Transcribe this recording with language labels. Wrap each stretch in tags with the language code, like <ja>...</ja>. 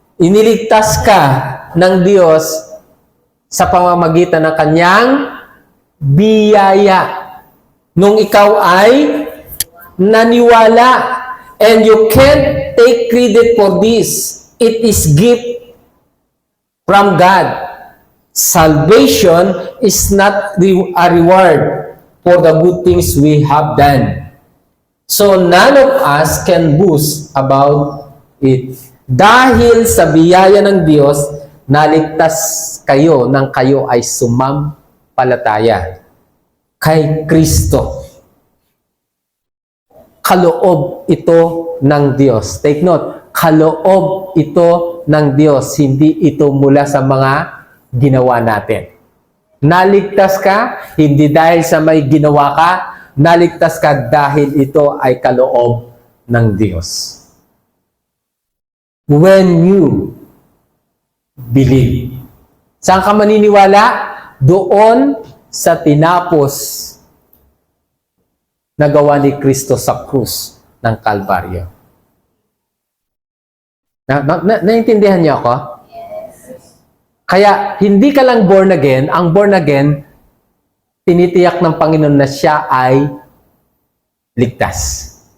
<tl>Iniligtas ka ng Diyos sa pamamagitan ng kanyang biyaya. Nung ikaw ay naniwala.</tl> <en>And you can't take credit for this. It is gift from God. Salvation is not a reward for the good things we have done. So none of us can boast about it.</en> <tl>Dahil sa biyaya ng Diyos, naligtas kayo nang kayo ay sumampalataya kay Kristo. Kaloob ito ng Diyos.</tl> <en>Take note,</en> <tl>kaloob ito ng Diyos. Hindi ito mula sa mga ginawa natin. Naligtas ka, hindi dahil sa may ginawa ka, naligtas ka dahil ito ay kaloob ng Diyos.</tl> <en>When you believe.</en> <tl>Saan ka maniniwala? Doon sa tinapos na gawa ni Kristo sa krus ng Kalbaryo. Naintindihan niyo ako? Kaya, hindi ka lang born again. Ang born again, tinitiyak ng Panginoon na siya ay ligtas.</tl>